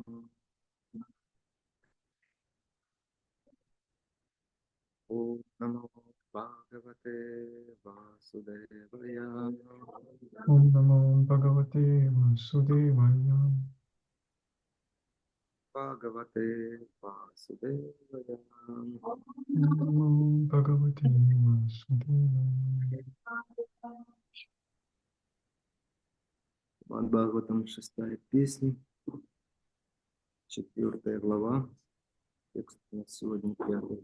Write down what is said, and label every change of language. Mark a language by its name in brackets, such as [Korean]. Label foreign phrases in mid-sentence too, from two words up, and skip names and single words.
[Sanskrit] ॐ नमो भगवते वासुदेवाय. ॐ नमो भगवते वासुदेवाय. भगवते वासुदेवाय. ॐ नमो भगवते वासुदेवाय. [Russian] Шримад Бхагаватам, 6-я песня, 4 глава, текст у нас сегодня 5.